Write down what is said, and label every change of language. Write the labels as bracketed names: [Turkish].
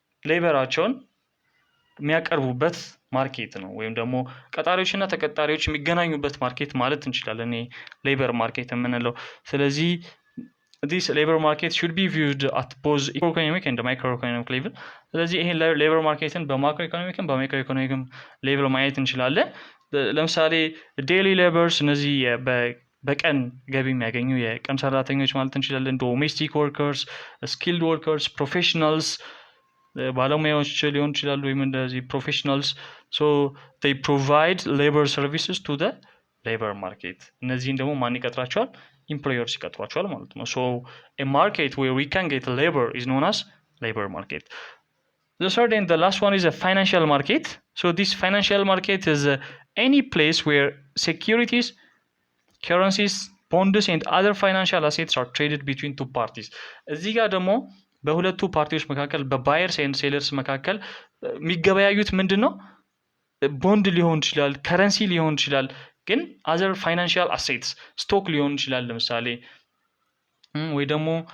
[Amharic] ሌበራቸውን የሚያቀርቡበት ማርኬት ነው። ወይም ደግሞ ቀጣሪዎችና ተቀጣሪዎች የሚገናኙበት ማርኬት ማለት እንችላለን ሌበር ማርኬት የምንለው። ስለዚህ [English] this labor market should be viewed at both economic and microeconomic level። [Amharic] ስለዚህ ይሄን ሌበር ማርኬትን በማክሮ ኢኮኖሚክም በማይክሮ ኢኮኖሚክም ሌቭል ማየት እንችላለን። ለምሳሌ ዴይሊ ሌበርስ እነዚህ በቀን ገቢ የሚያገኙ የቀን ሰራተኞች ማለት እንችላለን። ዶሜስቲክ ወርከርስ፣ ስኪልድ ወርከርስ፣ ፕሮፌሽናልስ ባለሙያዎች ሊሆን ይችላሉ ወይም እንደዚህ ፕሮፌሽናልስ። [English] so they provide labor services to the labor market። [Amharic] እነዚህን ደግሞ ማን ይቀጥራቸዋል? ኢምፕሎየርስ ይቀጥሯቸዋል ማለት ነው። [English] so a market where we can get labor is known as labor market. The third and the last one is a financial market. So this financial market is any place where securities, currencies, bonds and other financial assets are traded between two parties። [Amharic] እዚህ ጋር ደግሞ በሁለቱ ፓርቲዎች መካከል በባየርስ ኤንድ ሴለርስ መካከል የሚገበያዩት ምንድን ነው? ቦንድ ሊሆን ይችላል፣ ከረንሲ ሊሆን ይችላል፣ ግን አዘር ፋይናንሻል አሴትስ ስቶክ ሊሆን ይችላል። ለምሳሌ ወይ ደግሞ